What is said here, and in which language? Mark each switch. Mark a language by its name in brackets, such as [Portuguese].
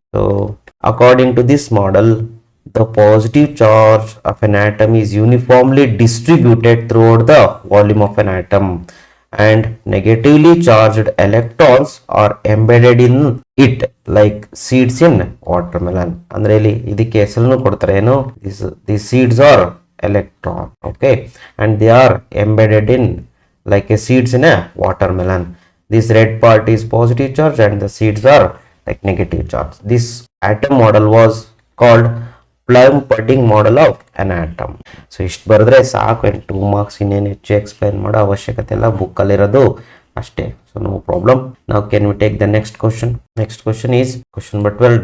[English] So according to this model the positive charge of an atom is uniformly distributed throughout the volume of an atom and negatively charged electrons are embedded in it like seeds in watermelon. [Kannada] ಅಂದ್ರೆ ಇಲ್ಲಿ ಇದಕ್ಕೆ ಹೆಸರನ್ನು ಕೊಡ್ತಾರೆ ಏನು? [English] these seeds are electron, okay, and they are embedded in like a seeds in a watermelon. This red part is positive charge and the seeds are like negative charge. This atom model was called plum pudding model of an atom. [Kannada] So ಇಷ್ಟು ಬರೆದ್ರೆ ಸಾಕು, 2 marks. ಇನ್ನೇನು ಹೆಚ್ಚು explain ಮಾಡೋ ಅವಶ್ಯಕತೆ ಇಲ್ಲ, ಬುಕ್ಕಲ್ಲಿರೋದು ಅಷ್ಟೇ. So no problem. [English] ನಾವು can we take the next question. Next question is question number 12.